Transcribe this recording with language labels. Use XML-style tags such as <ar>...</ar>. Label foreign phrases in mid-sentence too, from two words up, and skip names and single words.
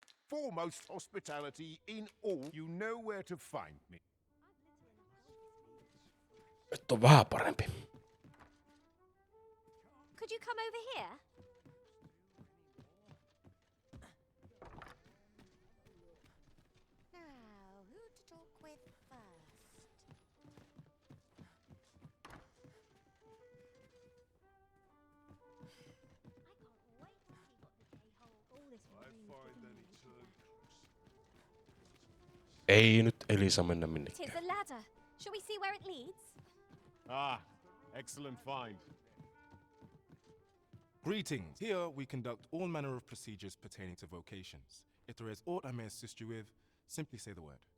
<en>foremost hospitality in all. You know where to find me.</en> <fi>Nyt on vähän parempi.</fi> <en>Could you come over here? Now, who to talk with first?</en> <fi>Ei nyt Elisa mennä minnekään.</fi> <en>Tis a ladder. Shall we see where it leads? Ah, excellent find. Greetings. Here we conduct all manner of procedures pertaining to vocations. If there is aught I may assist you with, simply say the word.</en>